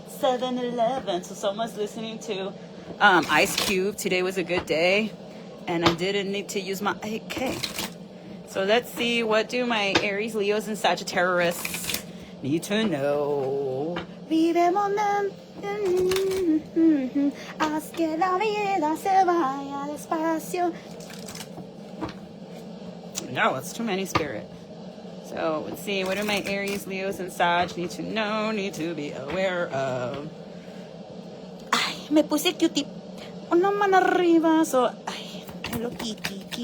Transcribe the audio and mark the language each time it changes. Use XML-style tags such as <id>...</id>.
<en>7/11. So someone's listening to Ice Cube. Today was a good day, and I didn't need to use my AK. So let's see, what do my Aries, Leos, and Sagittarius need to know?</en> <es>Vive momento. Haz que la vida se vaya despacio.</es> <en>No, it's too many, Spirit. So let's see, what do my Aries, Leos, and Sag need to know, need to be aware of?</en> <es>Ay, me puse cutie. Una mano arriba. So, ay, hello, kitty.</es>